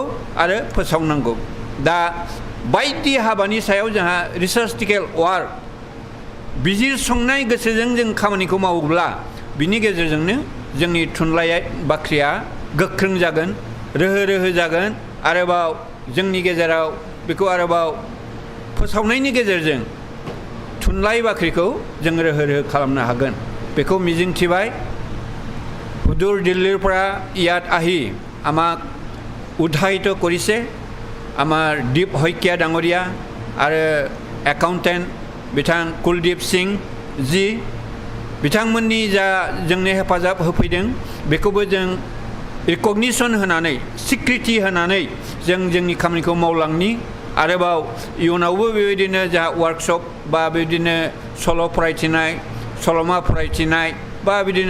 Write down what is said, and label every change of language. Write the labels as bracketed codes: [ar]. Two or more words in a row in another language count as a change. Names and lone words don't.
[brx] आरो फोसावनांगौ दा बायदि हाबानि सायाव जोंहा [en] researchtical work [brx] बिजिरसंनाय गोसोजों जों खामानिखौ मावोब्ला बिनि गेजेरजोंनो जोंनि थुनलाइ बाख्रिया गोख्रों जागोन रोहो जागोन आरोबाव जोंनि गेजेराव बेखौ आरोबाव फोसावनायनि गेजेरजों थुनलाइ बाख्रिखौ जों रोहो खालामनो हागोन बेखौ मिजिंथिबाय [as] হুদুৰ দিল্লীৰ পৰা ইয়াত আহি আমাক উৎসাহিত কৰিছে [brx] आमार दीप हयकिया डांगरिया आरो एकाउन्टेन्ट बिथां कुलदीप सिंह जी बिथांमोननि जा जोंनो हेफाजाब होफैदों बेखौबो जों रिकगनिशन होनानै स्वीकृति होनानै जों जोंनि खामानिखौ मावलांनि आरोबाव इयुनावबो बेबायदिनो जा वर्कशप बा बेबायदिनो सल' फरायथिनाय सल'मा फरायथिनाय बा बिदिनो